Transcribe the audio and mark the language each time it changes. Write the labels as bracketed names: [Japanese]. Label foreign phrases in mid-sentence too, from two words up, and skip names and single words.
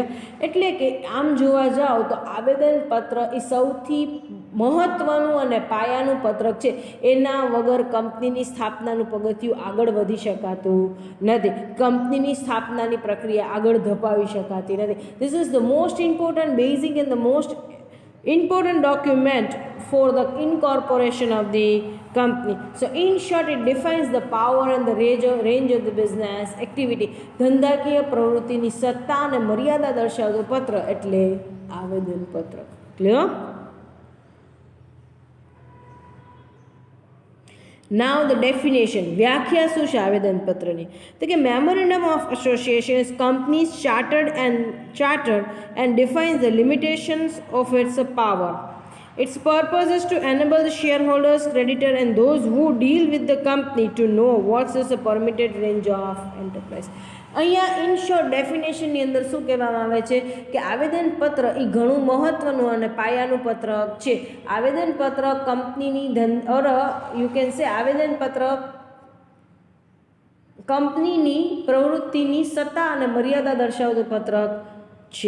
[Gujarati] એટલે કે આમ જોવા જાઓ તો આવેદનપત્ર એ સૌથી મહત્વનું અને પાયાનું પત્રક છે. એના વગર કંપનીની સ્થાપનાનું પગથિયું આગળ વધી શકાતું નથી. કંપનીની સ્થાપનાની પ્રક્રિયા આગળ ધપાવી શકાતી નથી. [English] This is the most important basic and the most important document for the incorporation of the company. So in short, it defines the power and the range of the business activity. [Gujarati] ધંધાકીય પ્રવૃત્તિની સત્તા અને મર્યાદા દર્શાવતું પત્ર એટલે આવેદનપત્ર. ક્લિયર? [English] Now the definition. [Gujarati] વ્યાખ્યા શું છે આવેદનપત્રની? તો કે [English] Memorandum of Association is company's chartered and defines the limitations of its power. Its purpose is to enable the shareholders, creditor and those who deal with the company to know what is the permitted range of enterprise. [Gujarati] અહીંયા [English] in short [Gujarati] ડેફિનેશનની અંદર શું કહેવામાં આવે છે કે આવેદનપત્ર એ ઘણું મહત્વનું અને પાયાનું પત્રક છે. આવેદનપત્ર કંપનીની [English] you can say [Gujarati] આવેદનપત્ર કંપનીની પ્રવૃત્તિની સત્તા અને મર્યાદા દર્શાવતું પત્રક છે.